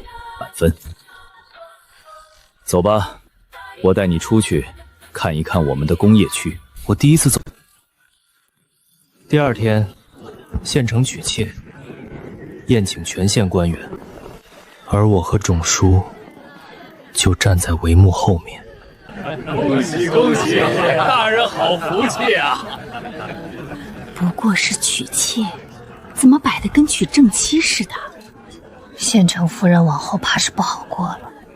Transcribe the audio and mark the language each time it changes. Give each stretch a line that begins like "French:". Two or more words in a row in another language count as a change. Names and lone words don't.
Chinese: 滿分。走吧，我帶你出去看一看我們的工業區。我第一次走。第二天，縣城舉挈，宴請全縣官員，而我和種叔就站在帷幕後面。恭喜恭喜，大人好福氣啊！不過是娶妾，怎麼擺得跟娶正妻似的？縣城夫人往後怕是不好過了。